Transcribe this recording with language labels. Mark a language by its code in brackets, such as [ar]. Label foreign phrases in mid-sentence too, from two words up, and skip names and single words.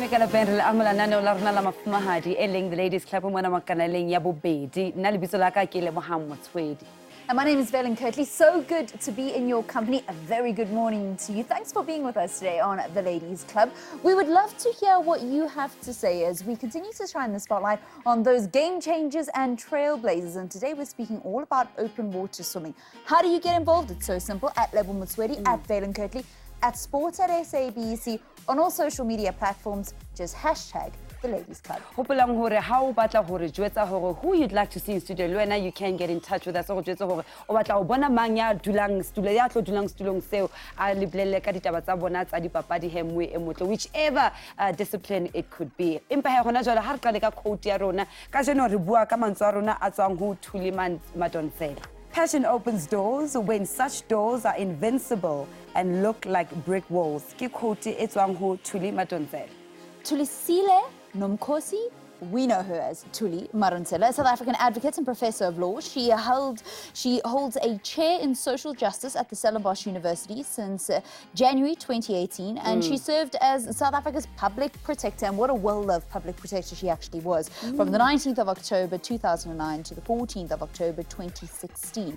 [st] lapeng re le amola naneo la rona la mafumahadi e leng [en] the ladies club [st] mona makanaleng ya bobedi nna lebitso la ka ke Lebohang Motswedi. [en] And my name is ROBYN Kinghorn. So good to be in your company. A very good morning to you. Thanks for being with us today on the Ladies Club. We would love to hear what you have to say as we continue to shine the spotlight on those game changers and trailblazers. And today we're speaking all about open water swimming. How do you get involved? It's so simple. At Lebo Motswedi, at ROBYN Kinghorn, at Sports at SABC, on all social media platforms. Just hashtag the Ladies Club. [st] Hopolang hore ha o batla hore jwetsa hore [en] who you'd like to see in studio [st] le wena [en] you can get in touch with us [st] o jwetsa hore o batla o bona mang ya dulang stulo ya tlo dulang stulong seo a leblele ka ditaba tsa bona tsa dipapadi hemwe e motle [en] whichever discipline it could be. [st] Empa he gona jwale ha re qale ka quote ya rona ka jeno re bua ka mantswe a rona a tswang ho Thuli Madonsela. [en] Passion opens doors when such doors are invincible and look like brick walls. [st] Ke quote e tswang ho Thuli Madonsela. [en] Tulisile Nomkosi, we know her as Thuli Madonsela, a South African advocate and professor of law. She holds a chair in social justice at the Stellenbosch University since January 2018, and she served as South Africa's public protector, and what a well-loved public protector she actually was, from the 19th of October 2009 to the 14th of October 2016.